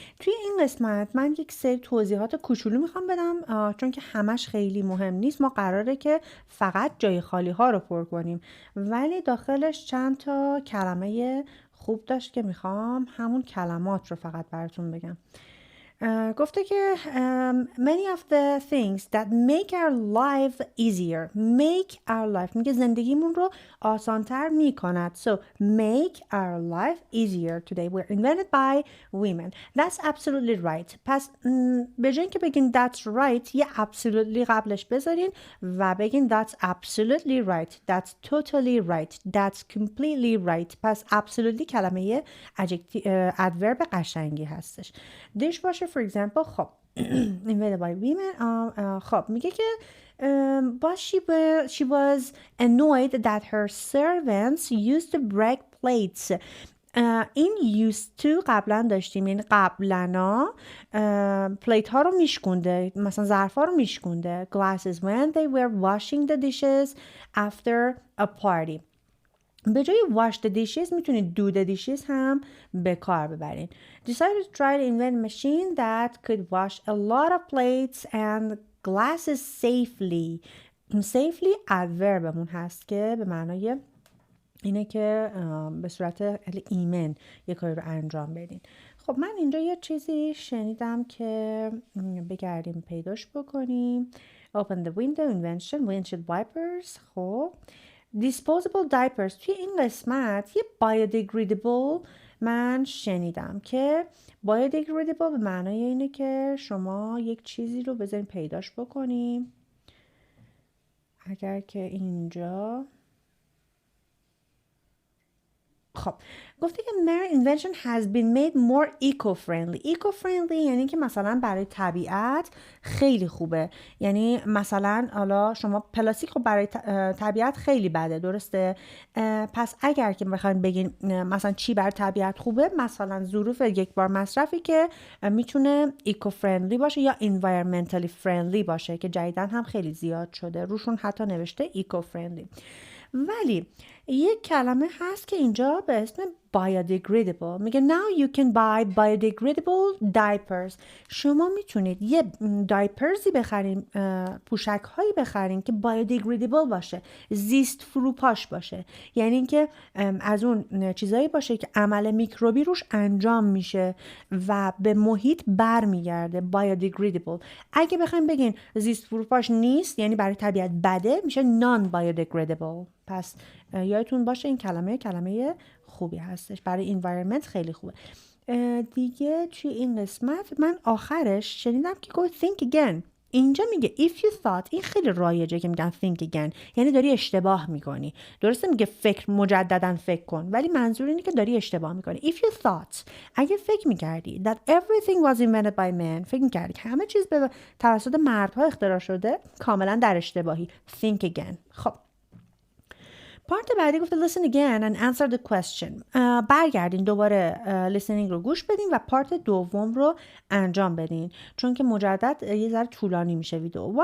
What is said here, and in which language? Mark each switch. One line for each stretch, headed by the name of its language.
Persian: توی این قسمت من یک سری توضیحات کوچولو میخوام بدم چون که همش خیلی مهم نیست. ما قراره که فقط جای خالی ها رو پر کنیم، ولی داخلش چند تا کلمه خوب داشت که میخوام همون کلمات رو فقط براتون بگم. گفته که
English: many of the things that make our life easier, make our life
Persian: میگه زندگیمون رو آسانتر میکند.
English: So make our life easier today were invented by women. That's absolutely right.
Persian: پس به جای اینکه بگین
English: that's right یه absolutely
Persian: قبلش بذارین و بگین
English: that's absolutely right, that's totally right, that's completely right.
Persian: پس absolutely کلمه adverb قشنگی هستش.
English: dishwasher for example خب invented by women.
Persian: خب میگه که
English: but she was annoyed that her servants used to break plates.
Persian: این used to قبلا داشتیم، یعنی قبلنا پلیت ها رو میشکونده، مثلا ظرف ها رو میشکونده.
English: glasses when they were washing the dishes after a party.
Persian: به جای
English: wash the dishes
Persian: میتونید
English: do the dishes
Persian: هم به کار ببرین.
English: Decided to try to invent a machine that could wash a lot of plates and glasses safely.
Persian: safely adverbمون هست که به معنای اینه که به صورت ایمن یک کاری رو انجام بدین. خب من اینجا یه چیزی شنیدم که بگردیم پیداش بکنیم.
English: Open the window, invention, windshield wipers.
Persian: خب disposable diapers توی این قسمت یه biodegradable من شنیدم که biodegradable به معنای اینه که شما یک چیزی رو بذارین پیداش بکنیم. اگر که اینجا خب گفته که
English: their invention has been made more eco-friendly.
Persian: eco-friendly یعنی که مثلا برای طبیعت خیلی خوبه. یعنی مثلا حالا شما پلاستیک خب برای طبیعت خیلی بده، درسته؟ پس اگر که بخواید بگین مثلا چی برای طبیعت خوبه، مثلا ظروف یک بار مصرفی که میتونه eco-friendly باشه یا environmentally friendly باشه که جدیدن هم خیلی زیاد شده، روشون حتی نوشته eco-friendly. ولی یک کلمه هست که اینجا به اسم biodegradable. میگه
English: now you can buy biodegradable diapers.
Persian: شما میتونید یه دایپرزی بخرین، پوشک هایی بخرین که biodegradable باشه، زیست فروپاش باشه. یعنی اینکه از اون چیزایی باشه که عمل میکروبی روش انجام میشه و به محیط برمیگرده.
English: biodegradable.
Persian: اگه بخوایم بگین زیست فروپاش نیست یعنی برای طبیعت بده، میشه non biodegradable. پس یادتون باشه این کلمه خوبی هستش، برای environment خیلی خوبه. دیگه توی این قسمت من آخرش شنیدم که
English: go think again.
Persian: اینجا میگه
English: if you thought.
Persian: این خیلی رایجه که میگن
English: think again،
Persian: یعنی داری اشتباه میکنی. درسته میگه مجددا فکر کن، ولی منظور اینه که داری اشتباه میکنی.
English: if you thought
Persian: اگه فکر میکردی
English: that everything was invented by men،
Persian: فکر میکردی که همه چیز به توسط مردها اختراع شده، کاملا در اشتباهی.
English: think again.
Persian: خب پارت بعدی گفته
English: listen again and answer the question.
Persian: برگردین دوباره listening رو گوش بدین و پارت دوم رو انجام بدین چون که مجدد یه ذره طولانی میشه ویدیو.